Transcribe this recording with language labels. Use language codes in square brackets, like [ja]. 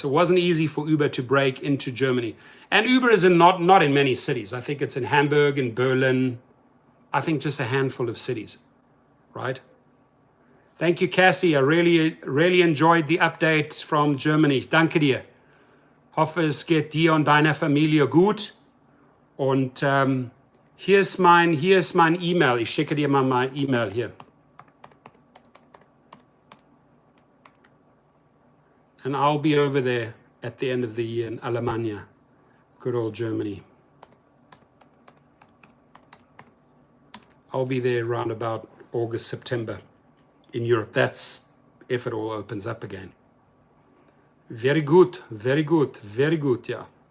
[en] So it wasn't easy for Uber to break into Germany. And Uber is not in many cities. I think it's in Hamburg and Berlin. I think just a handful of cities, right? Thank you, Cassie. I really enjoyed the update from Germany. [de] Danke dir. Hoffe, es geht dir und deiner Familie gut. Und hier ist mein E-Mail. Ich schicke dir mal mein E-Mail hier. [en] And I'll be over there at the end of the year in Alemania. Good old Germany. I'll be there around about August, September in Europe. That's if it all opens up again. Very good, very good, very good, yeah.